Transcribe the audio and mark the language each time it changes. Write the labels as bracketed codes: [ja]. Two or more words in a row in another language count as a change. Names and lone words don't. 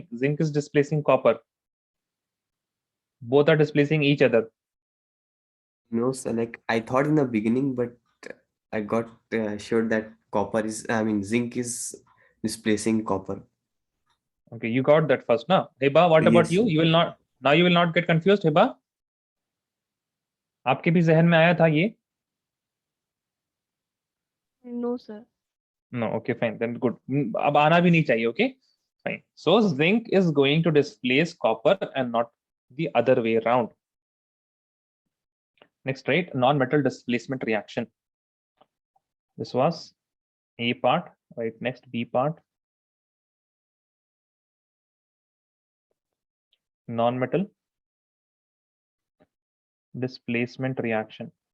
[en] Zinc is displacing copper. Both are displacing each other. No, so like I thought in the beginning, but I got sure that zinc is displacing copper. Okay, you got that first now. Hiba, what about Yes, you? sir. You will not, now you will not get confused, Hiba? [hi] आपके भी जहन में आया था ये? [en] No, sir. No, okay, fine, then good. [hi] अब आना भी नहीं चाहिए, [en] okay? Fine. So zinc is going to displace copper and not the other way around. Next, right? Non-metal displacement reaction. This was A part, right? Next, B part. Non-metal displacement reaction.